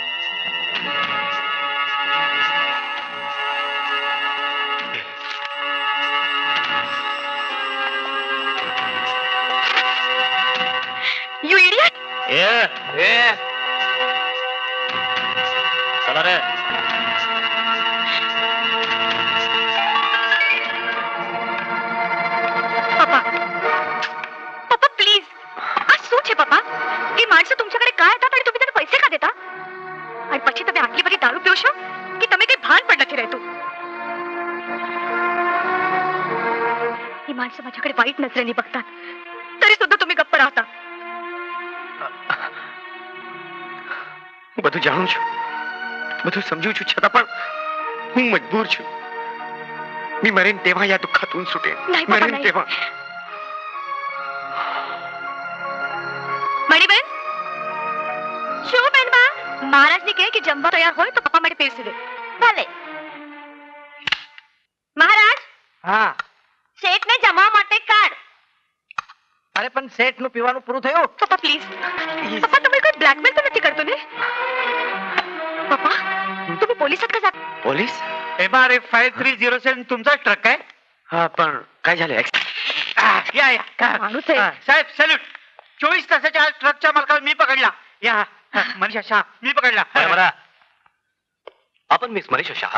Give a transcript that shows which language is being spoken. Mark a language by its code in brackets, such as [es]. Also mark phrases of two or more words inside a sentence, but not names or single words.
[en] you idiot [mr] चला रे पप्पा प्लीज आज [gu] શું છે પપ્પા એ માણસો [mr] तुमच्याकडे काय येतात आणि तुम्ही त्यांना पैसे का देता आणि [gu] પછી તમે આટલી બધી દારૂ પીઓ છો કે તમે કઈ ભાન પણ નથી રહેતું [mr] ही माणसं माझ्याकडे वाईट नजरेने बघतात तरी सुद्धा तुम्ही गप्प राहता [gu] બધું જાણું છું બધું સમજુ છું છતાં પણ હું મજબૂર છું [mr] मी मरेन तेव्हा या दुःखातून सुटेन नाही बाबा, मरेन नाही. तेव्हा [gu] मणिबेन શું બેનબા મહારાજને કહે કે જમવા તૈયાર હોય તો પપ્પા માટે પીરસી દે ભલે મહારાજ હા શેઠને જમવા માટે કાઢ અરે પણ શેઠ નું પીવાનું પૂરું થયું પપ્પા પ્લીઝ પપ્પા તમે કોઈ બ્લેકમેલ તો નથી કરતો ને પપ્પા [mr] तुम्ही पोलिसात का जात पोलीस MRF 5307 तुमचा ट्रक आहे हा पण काय झालं या या माणूस आहे. साहेब सॅल्यूट 24 तासाच्या आत ट्रकच्या मालकाला मी पकडला या मनीषा शाह मी पकडला बरा आपण मिस मनीषा शहा